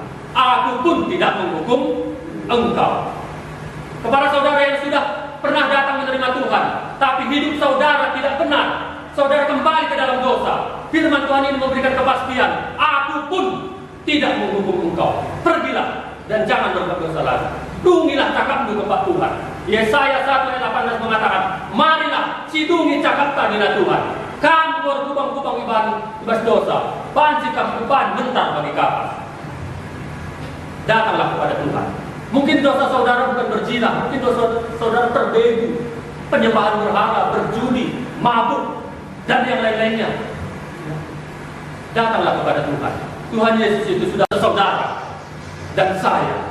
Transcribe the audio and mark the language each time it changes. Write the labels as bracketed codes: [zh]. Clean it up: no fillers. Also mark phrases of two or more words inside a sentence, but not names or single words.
[id] Aku pun tidak menghukum engkau. Kepada saudara yang sudah pernah datang menerima Tuhan, tapi hidup saudara tidak benar, saudara kembali ke dalam dosa, firman Tuhan ini memberikan kepastian, aku pun tidak menghukum engkau. Pergilah dan jangan berbuat dosa lagi. [btx] Dungilah cakapmu [id] kepada Tuhan. Yesaya 1 ayat 18 mengatakan, [btx] marilah sidungi cakap tadina Tuhan. Kamu berkubang-kubang ibas dosa, banci kamu ban bentar bagi kapas. [id] Datanglah kepada Tuhan. Mungkin dosa saudara bukan berzina, mungkin dosa saudara terbegu, penyembahan berhala, berjudi, mabuk, dan yang lain-lainnya. Datanglah kepada Tuhan. Tuhan Yesus itu sudah saudara dan saya.